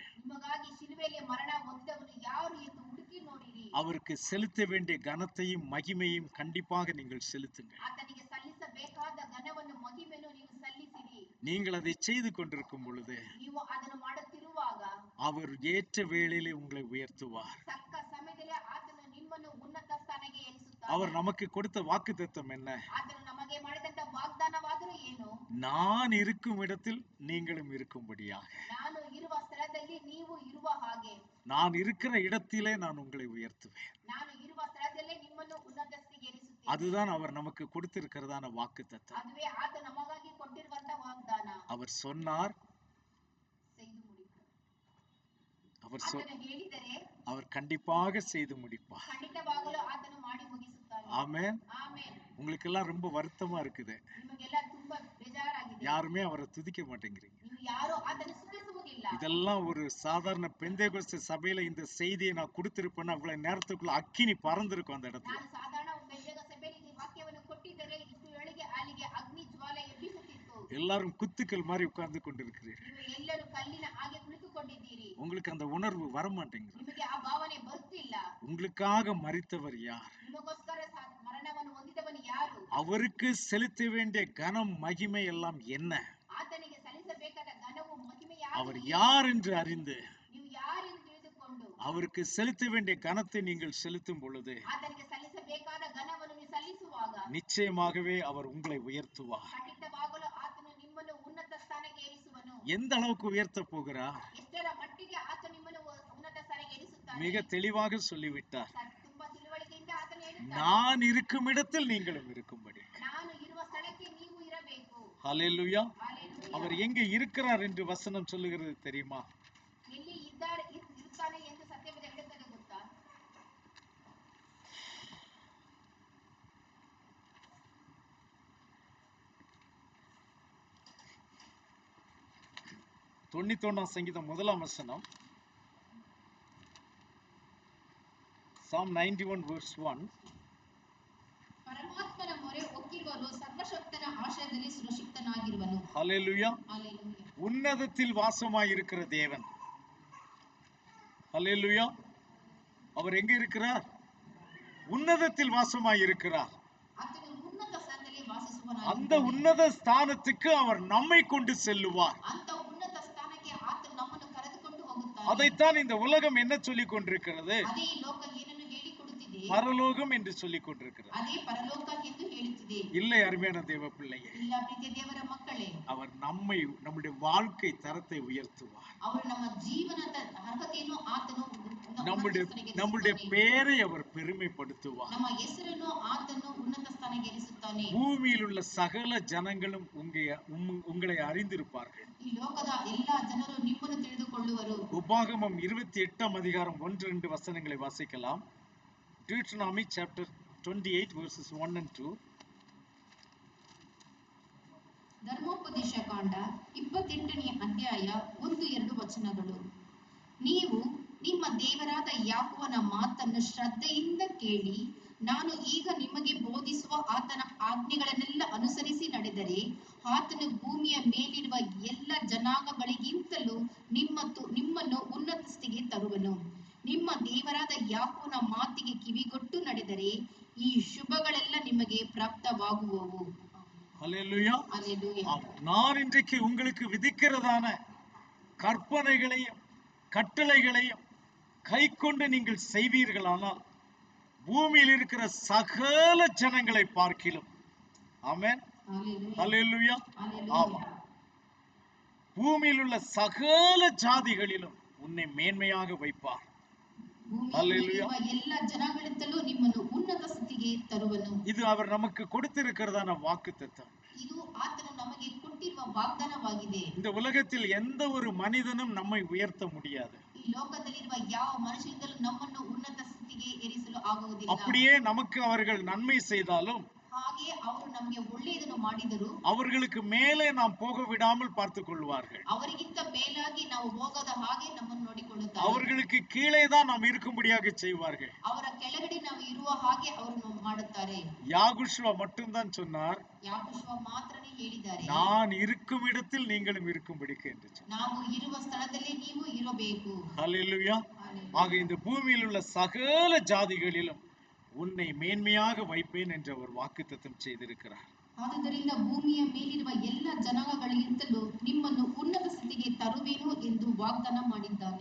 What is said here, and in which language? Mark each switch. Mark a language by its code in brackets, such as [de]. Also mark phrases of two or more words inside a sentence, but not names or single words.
[kn] ನಿಮಗಾಗಿ ಶಿಲುಬೆಯಲ್ಲಿ ಮರಣ ಹೊಂದಿದವನು ಯಾರು ಎಂದು ಹುಡುಕಿ ನೋಡಿರಿ. [ta] அவருக்கு செலுத்த வேண்டிய கனத்தையும் மகிமையும் கண்டிப்பாக நீங்கள் செலுத்துங்கள். [kn] ಆತನಿಗೆ ಸಲ್ಲಿಸಬೇಕಾದ ಘನವನ್ನು ಮಹಿಮೆಯನ್ನು ನೀವು ಸಲ್ಲಿಸಿರಿ. [ta] நீங்கள் அதை செய்து கொண்டிருக்கும் பொழுது [kn] ನೀವು ಅದನ್ನು ಮಾಡುತ್ತಿರುವಾಗ [ta] அவர் ஏற்ற வேளையிலே உங்களை உயர்த்துவார். [kn] ತಕ್ಕ ಸಮಯದಲ್ಲಿ ಆತನು ನಿಮ್ಮನ್ನು ಉನ್ನತ ಸ್ಥಾನಕ್ಕೆ ಏರಿಸುತ್ತಾನೆ. [ta] அவர் நமக்கு கொடுத்த வாக்குத்தத்தம் என்ன? [kn] ಆತನು ನಮಗೆ ಮಾಡಿದಂತ ವಾಗ್ದಾನವಾದರೂ ಏನು? [ta] நான் இருக்கும் இடத்தில் நீங்களும் இருக்கும்படியாக. [kn] ನಾನು ಇರುವ ಸ್ಥಳದಲ್ಲಿ ನೀವು ಇರುವ ಹಾಗೆ. [ta] நான் இருக்கிற இடத்திலே நான் உங்களை உயர்த்துவேன். [kn] ನಾನು ಇರುವ ಸ್ಥಳದಲ್ಲೇ ನಿಮ್ಮನ್ನು ಉನ್ನತ ಸ್ಥಿತಿಗೆ ಏರಿಸುತ್ತೇನೆ. [ta] அதுதான் அவர் நமக்கு கொடுத்திருக்கிறதான வாக்குத்தத்தம். [kn] அதுவே ಆತ ನಮಗಾಗಿ ಕೊಟ್ಟಿರುವಂತ ವಾಗ್ದಾನ. [ta] அவர் சொன்னார், செய்து முடிப்பார். அவர் [kn] ಹೇಳಿದರೆ [ta] அவர் கண்டிப்பாக செய்து முடிப்பார். [kn] ಖಂಡಿತವಾಗಲೂ ಆತನು ಮಾಡಿ ಮುಗಿಸುತ್ತಾನೆ. [ta] ஆமென். [kn] ಆಮೆನ್. [ta] உங்களுக்கு எல்லாம் ரொம்ப வருத்தமா இருக்குது. [kn] ನಿಮಗೆಲ್ಲ ತುಂಬಾ ಬೇಜಾರಾಗಿದೆ. [ta] யாருமே அவரை துதிக்க மாட்டேங்கிறீங்க. [kn] ನೀವು ಯಾರು ಆತನ ಸ್ತುತಿಸುವುದಿಲ್ಲ. [ta] இதெல்லாம் ஒரு சாதாரண பெந்தேகோஸ்தே சபையில இந்த செய்தியை நான் கொடுத்திருப்பேன்னா அவ்வளவு நேரத்துக்குள்ள அக்கினி பறந்திருக்கும் அந்த இடத்துல. [kn] ನಾನು ಸಾಧಾರಣ ಬೆಂಜಗ ಸಭೆಯಲ್ಲಿ ಈ ವಾಕ್ಯವನ್ನು ಕೊಟ್ಟಿದ್ದರೆ ಇಷ್ಟು ವೇಳೆಗೆ ಅಲ್ಲಿಗೆ ಅಗ್ನಿ ಜ್ವಾಲೆ ಎಬ್ಬಿಸುತ್ತಿತ್ತು. [ta] எல்லாரும் குத்துக்கள் மாதிரி உட்கார்ந்து கொண்டிருக்கிறீர்கள். [kn] ನೀವು ಎಲ್ಲರೂ ಕಲ್ಲಿನ ಹಾಗೆ ಕುಳಿತುಕೊಂಡಿದ್ದೀರಿ. [ta] உங்களுக்கு அந்த உணர்வு வர மாட்டேங்குது. [kn] ನಿಮಗೆ ಆ ಭಾವನೆ ಬರುತ್ತಿಲ್ಲ. [ta] உங்களுக்காக மரித்தவர் யார்? [kn] ನಿಮಗೋಸ್ಕರ ಮರಣವನ್ನು ಹೊಂದಿದವನು ಯಾರು? [ta] அவருக்கு செலுத்த வேண்டிய கனம் மகிமை எல்லாம் என்ன? [kn] ಆತನಿಗೆ ಸಲ್ಲಿಸಬೇಕಾದ ಘನವು ಮಹಿಮೆ [ta] அவர் யார் என்று அறிந்து [kn] ನೀವು ಯಾರೆಂದು ತಿಳಿದುಕೊಂಡು [ta] அவருக்கு செலுத்த வேண்டிய கனத்தை நீங்கள் செலுத்தும் பொழுது [kn] ಆತನಿಗೆ ಸಲ್ಲಿಸಬೇಕಾದ ಘನವನ್ನು ನೀವು ಸಲ್ಲಿಸುವಾಗ [ta] நிச்சயமாகவே அவர் உங்களை உயர்த்துவார். [kn] ಖಂಡಿತವಾಗಲೂ ಆತನು ನಿಮ್ಮನ್ನು ಉನ್ನತ ಸ್ಥಾನಕ್ಕೆ ಏರಿಸುವನು. [ta] எந்த அளவுக்கு உயர்த்த போகிறார்? [kn] ಎಷ್ಟರ ಮಟ್ಟಿಗೆ ಆತ ನಿಮ್ಮನ್ನು ಉನ್ನತ ಸ್ಥಾನಕ್ಕೆ ಏರಿಸುತ್ತಾನೆ. [ta] மிக தெளிவாக சொல்லிவிட்டார். [kn] ತುಂಬಾ ತಿಳುವಳಿಕೆಯಿಂದ ಆತನು ಹೇಳುತ್ತಾನೆ, [ta] நான் இருக்கும் இடத்தில் நீங்களும் இருக்கும்படி. [kn] ನಾನು ಇರುವ ಸ್ಥಳಕ್ಕೆ ನೀವು ಇರಬೇಕು. [ta] ஹல்லேலூயா. [kn] ಹಲ್ಲೆಲೂಯಾ. [ta] அவர் எங்கே இருக்கிறார் என்று வசனம் சொல்லுகிறது தெரியுமா? [kn] ಎಲ್ಲಿ ಇರುತ್ತಾನೆ ಎಂದು ಸತ್ಯವೇದ ಹೇಳುತ್ತದೆ ಗೊತ್ತಾ? [ta] தொண்ணூத்தொன்னாம் சங்கீதம் 1ஆம் வசனம். [en] Psalm 91 verse 1. [kn] ಪರಮಾತ್ಮನ ಮೊರೆ ಒಕ್ಕಿರುವನು ಸರ್ವಶಕ್ತನ ಆಶ್ರಯದಲ್ಲಿ ಸುರಕ್ಷಿತನಾಗಿರುವನು. [ta] ஹல்லேலூயா. [kn] ಹಲ್ಲೆಲೂಯಾ. [ta] உன்னதத்தில் வாசமாயிருக்கிற தேவன். ஹல்லேலூயா. அவர் எங்க இருக்கிறார்? உன்னதத்தில் வாசமாயிருக்கிறார். [kn] ಆತನು ಉನ್ನತ ಸ್ಥಾನದಲ್ಲಿ ವಾಸಿಸುವನು. [ta] அந்த உன்னத ஸ்தானத்துக்கு அவர் நம்மை கொண்டு செல்லுவார். [kn] ಅಂತ ಉನ್ನತ ಸ್ಥಾನಕ್ಕೆ ಆತನು ನಮ್ಮನ್ನು ಕರೆದುಕೊಂಡು ಹೋಗುತ್ತಾನೆ. [ta] அதைத்தான் இந்த உலகம் என்ன சொல்லிக் கொண்டிருக்கிறது? [kn] ಅದೇ ಈ ಲೋಕ ಏನನ್ನು ಹೇಳಿಕೊಡುತ್ತಿದೆ? [ta] பரலோகம் என்று சொல்லிக் கொண்டிருக்கிறது. [kn] ಅದೇ ಪರಲೋಕ ಎಂದು ಹೇಳುತ್ತಿದೆ. [ta] இல்லை அருமையான தேவ பிள்ளையே, [kn] ಇಲ್ಲ ಪ್ರೀತಿಯ ದೇವರ ಮಕ್ಕಳೇ, [ta] அவர் நம்முடைய வாழ்க்கை தரத்தை உயர்த்துவார். [kn] ಅವರು ನಮ್ಮ ಜೀವನದ ಅರ್ಹತೆಯನ್ನು ಆತನು [ta] நம்முடைய பேரை அவர் பெருமைப்படுத்துவார். [kn] ನಮ್ಮ ಹೆಸರನ್ನು ಆತನು ಉನ್ನತ ಸ್ಥಾನಕ್ಕೆ ಏರಿಸುತ್ತಾನೆ. [ta] பூமியில் உள்ள சகல ஜனங்களும் உங்களை அறிந்திருப்பார்கள். [kn] ಈ ಲೋಕದ ಎಲ್ಲಾ ಜನರು ನಿಮ್ಮನ್ನು ತಿಳಿದುಕೊಳ್ಳುವರು. [ta] உபாகமம் 28ஆம் அதிகாரம் 1-2 வசனங்களை வாசிக்கலாம். [en] Deuteronomy chapter 28 verses 1 and 2. [kn] ಧರ್ಮೋಪದೇಶ ಕಾಂಡ 28ನೇ ಅಧ್ಯಾಯ 1-2 ವಚನಗಳು. ನೀವು ನಿಮ್ಮ ದೇವರಾದ ಯಾಹೋವನ ಮಾತನ್ನು ಶ್ರದ್ಧೆಯಿಂದ ಕೇಳಿ ನಾನು ಈಗ ನಿಮಗೆ ಬೋಧಿಸುವ ಆತನ ಆಜ್ಞೆಗಳನ್ನೆಲ್ಲ ಅನುಸರಿಸಿ ನಡೆದರೆ ಆತನು ಭೂಮಿಯ ಮೇಲಿರುವ ಎಲ್ಲ ಜನಾಂಗಗಳಿಗಿಂತಲೂ ನಿಮ್ಮನ್ನು ಉನ್ನತ ಸ್ಥಿತಿಗೆ ತರುವನು. ನಿಮ್ಮ ದೇವರಾದ ಯಾಹೋವನ ಮಾತಿಗೆ ಕಿವಿಗೊಟ್ಟು ನಡೆದರೆ ಈ ಶುಭಗಳೆಲ್ಲ ನಿಮಗೆ ಪ್ರಾಪ್ತವಾಗುವವು. [ta] அல்லேலூயா. [en] Hallelujah. [ta] ஆம். நான் இன்றைக்கு உங்களுக்கு விதிக்கிறதான கற்பனைகளையும் கட்டளைகளையும் கைக்கொண்டு நீங்கள் செய்வீர்களானால் பூமியில் இருக்கிற சகல ஜனங்களை பார்க்கிலும், ஆமென், [en] Hallelujah. [ta] அல்லேலூயா. ஆமா, [en] Hallelujah. [ta] பூமியில் உள்ள சகல ஜாதிகளிலும் உன்னை மேன்மையாக வைப்பார். [kn] ಭೂಮಿಯ [en] Hallelujah. [kn] ಮೇಲಿರುವ ಎಲ್ಲ ಜನಗಳಿಂದಲೂ ನಿಮ್ಮನ್ನು ಉನ್ನತ ಸ್ಥಿತಿಗೆ ತರುವನು. [ta] இது அவர் நமக்கு கொடுத்திருக்கிறதான வாக்குத்தத்தம். [kn] ಇದು ಆತನು ನಮಗೆ ಕೊಟ್ಟಿರುವ ವಾಗ್ದಾನವಾಗಿದೆ. [ta] இந்த உலகத்தில் எந்த ஒரு மனிதனும் நம்மை உயர்த்த முடியாது. [kn] ಈ ಲೋಕದಲ್ಲಿರುವ ಯಾವ ಮನುಷ್ಯನಿಂದಲೂ ನಮ್ಮನ್ನು ಉನ್ನತ ಸ್ಥಿತಿಗೆ ಏರಿಸಲು ಆಗುವುದಿಲ್ಲ. [ta] அப்படியே நமக்கு அவர்கள் நன்மை செய்தாலும் [kn] ಹಾಗೆ ಅವರು ನಮಗೆ ಒಳ್ಳೆಯದನ್ನು ಮಾಡಿದರು [ta] அவர்களுக்கு மேலே நாம் போக விடாமல் பார்த்துக் கொள்வார்கள். [kn] ಅವರಿಗಿಂತ ಮೇಲಾಗಿ ನಾವು ಹೋಗದ ಹಾಗೆ ನಮ್ಮನ್ನು ನೋಡಿಕೊಳ್ಳುತ್ತಾರೆ. [ta] அவர்களுக்கு கீழே தான் நாம் இருக்கும்படியாக செய்வார்கள். [kn] ಅವರ ಕೆಳಗಡೆ ನಾವು ಇರುವ ಹಾಗೆ ಅವರು ಮಾಡುತ್ತಾರೆ. [ta] யாகுஷ்வா மட்டும்தான் சொன்னார், [kn] ಯಾಕೋಶುವ ಮಾತ್ರನೇ ಹೇಳಿದ್ದಾರೆ, [ta] நான் இருக்கும் இடத்தில் நீங்களும் இருக்கும்படிக்கு என்று சொன்னார். [kn] ನಾವು ಇರುವ ಸ್ಥಳದಲ್ಲಿ ನೀವು ಇರಬೇಕು. [ta] ஹல்லேலூயா. ஆக இந்த பூமியில் உள்ள சகல ஜாதிகளிலும் உன்னை மேன்மையாக வைப்பேன் என்று அவர் வாக்குத்தத்தம் செய்திருக்கிறார். [kn] ಆದುದರಿಂದ ಭೂಮಿಯ ಮೇಲಿರುವ ಎಲ್ಲ ಜನಾಂಗಗಳಿಗಿಂತಲೂ ನಿಮ್ಮನ್ನು ಉನ್ನತ ಸ್ಥಿತಿಗೆ ತರುವೆನು ಎಂದು ವಾಗ್ದಾನ ಮಾಡಿದ್ದಾನೆ.